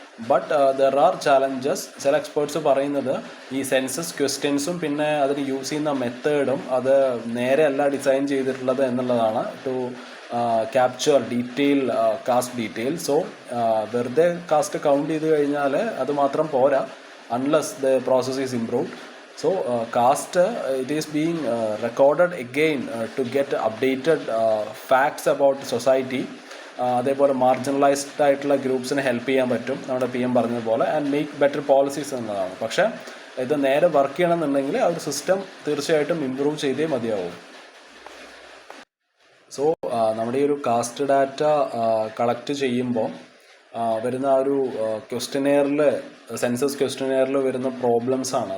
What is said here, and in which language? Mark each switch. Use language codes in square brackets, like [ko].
[en] But there are challenges. [ml] ചില experts പറയുന്നത് ഈ സെൻസസ് ക്വസ്റ്റ്യൻസും പിന്നെ അതിന് യൂസ് ചെയ്യുന്ന മെത്തേഡും അത് നേരെ അല്ല ഡിസൈൻ ചെയ്തിട്ടുള്ളത് എന്നുള്ളതാണ്. [en] To capture detail caste detail. [ml] So വെറുതെ കാസ്റ്റ് കൗണ്ട് ചെയ്ത് കഴിഞ്ഞാൽ അത് മാത്രം പോരാ, [en] Unless the process is improved. So caste it is being recorded again to get updated facts about society. [ml] അതേപോലെ മാർജിനലൈസ്ഡ് ആയിട്ടുള്ള ഗ്രൂപ്പ്സിനെ ഹെൽപ്പ് ചെയ്യാൻ പറ്റും നമ്മുടെ PM പറഞ്ഞതുപോലെ, [en] and make better policies [ml] എന്നതാണ്. പക്ഷേ ഇത് നേരെ വർക്ക് ചെയ്യണമെന്നുണ്ടെങ്കിൽ ആ ഒരു സിസ്റ്റം തീർച്ചയായിട്ടും ഇമ്പ്രൂവ് ചെയ്തേ മതിയാവും. സോ നമ്മുടെ ഈ ഒരു കാസ്റ്റ് ഡാറ്റ കളക്ട് ചെയ്യുമ്പോൾ വരുന്ന ആ ഒരു ക്വസ്റ്റ്യനെയറിൽ, സെൻസസ് ക്വസ്റ്റ്യനെയറിൽ വരുന്ന പ്രോബ്ലംസാണ്.